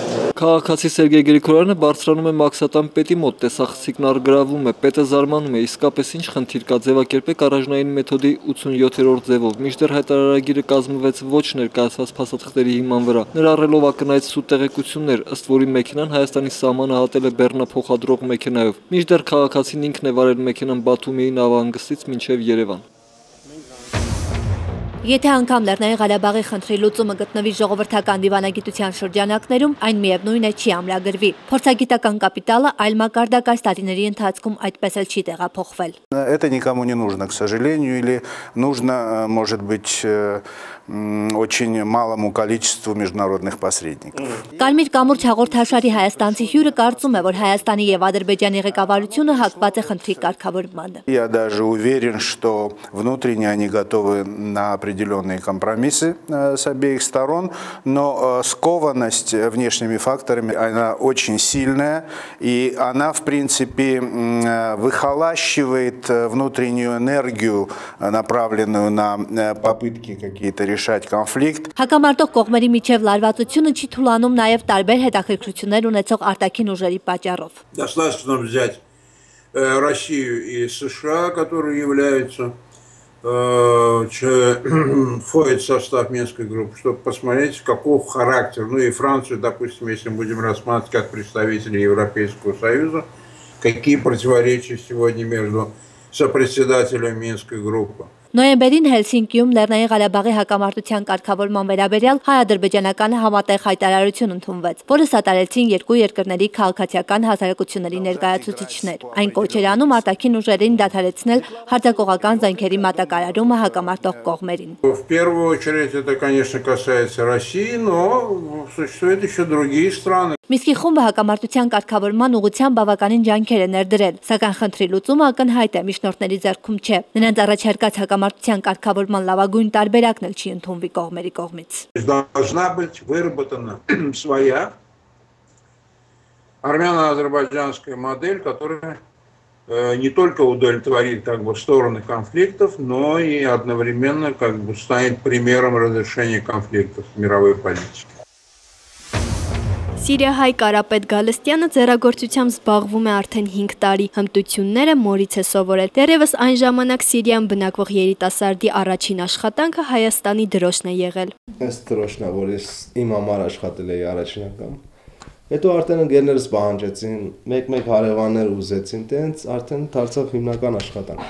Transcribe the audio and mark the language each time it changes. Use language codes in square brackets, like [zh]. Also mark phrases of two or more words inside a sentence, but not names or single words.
[hy] Քաղաքացի Սերգեյ Գրիգորյանը բարձրանում է մաքսատան պետի մոտ, տեսախցիկն առգրավում է, պետը զարմանում է, իսկապես ինչ խնդիր կա, ձևակերպեք առաջնային մեթոդի 87-րդ ձևով։ Մինչդեռ հայտարարագիրը կազմվեց ոչ ներկայացված փաստաթղթերի հիման վրա, ներառելով ակնհայտ սուտ տեղեկություններ, ըստ որի մեքենան Հայաստանի սահմանը հատել է բեռնափոխադրող մեքենայով։ Մինչդեռ քաղաքացին ինքն է վարել մեքենան Բաթումիի նավահանգստից մինչև Երևան։ Եթե անգամ Լեռնային Ղարաբաղի խնդրի լուծումը գտնվի ժողովրդական դիվանագիտության շրջանակներում, այն միևնույն է չի ամրագրվի։ Փորձագիտական կապիտալը այլ մակարդակ այս տարիների ընթացքում այդպես էլ չի տեղափոխվել։ [ru] Это никому не нужно, к сожалению, или нужно, может быть, очень малому количеству международных посредников. [hy] Կարմիր կամուրջ հաղորդաշարի հայաստանցի հյուրը կարծում է, որ Հայաստանի եւ Ադրբեջանի ղեկավարությունը հակված է խնդրի կարգավորմանը։ [ru] Я даже уверен, что внутренне они готовы на определенные компромиссы с обеих сторон, но скованность внешними факторами, она очень сильная, и она, в принципе, выхолащивает внутреннюю энергию, направленную на попытки какие-то решать конфликт. [hy] Հակամարտող կողմերի միջև լարվածությունը չի թուլանում նաև տարբեր հետաքրքրություններ ունեցող արտաքին ուժերի պատճառով։ [ru] Достаточно взять Россию и США, которые являются входят в состав Минской группы, чтобы посмотреть, каков характер. Ну и Францию, допустим, если мы будем рассматривать как представители Европейского Союза, какие противоречия сегодня между сопредседателем Минской группы. [hy] Նոյեմբերին Հելսինկիում Լեռնային Ղարաբաղի հակամարտության կարգավորման վերաբերյալ հայ-ադրբեջանական համատեղ հայտարարություն ընդունվեց, որը սատարեցին երկու երկրների քաղաքացիական հասարակությունների ներկայացուցիչներ։ Այն կոչ էր անում արտաքին ուժերին դադարեցնել հարձակողական զենքերի մատակարարումը հակամարտող կողմերին։ [ru] В первую очередь это, конечно, касается России, но существуют еще другие страны. [hy] Միսկի խումբը հակամարտության կարգավորման ուղղությամբ բավականին ջանքեր է ներդրել, сакայն խնդրի լուծումը ակնհայտ է միջնորդների ձեռքում չէ։ Նրանց առաջարկած հակամարտության կարգավորման լավագույն տարբերակն էլ չի ընդունվի կողմերի կողմից։ [ru] Должна быть выработана своя армяно-азербайджанская модель, которая не только удовлетворит как бы стороны конфликтов, но и одновременно как бы станет примером разрешения конфликтов в мировой политике. [hy] Սիրիահայ Կարապետ Գալստյանը ձեռագործությամբ զբաղվում է արդեն 5 տարի, հմտությունները մորից է սովորել։ Դեռևս այն ժամանակ Սիրիայում բնակվող երիտասարդի առաջին աշխատանքը Հայաստանի դրոշն է եղել։ Այս դրոշն է, որ ես իմ համար աշխատել էի առաջնական։ Հետո արդեն ընկերներս պահանջեցին, մեկ-մեկ հարևաններ ուզեցին, տենց արդեն դարձավ հիմնական աշխատանք։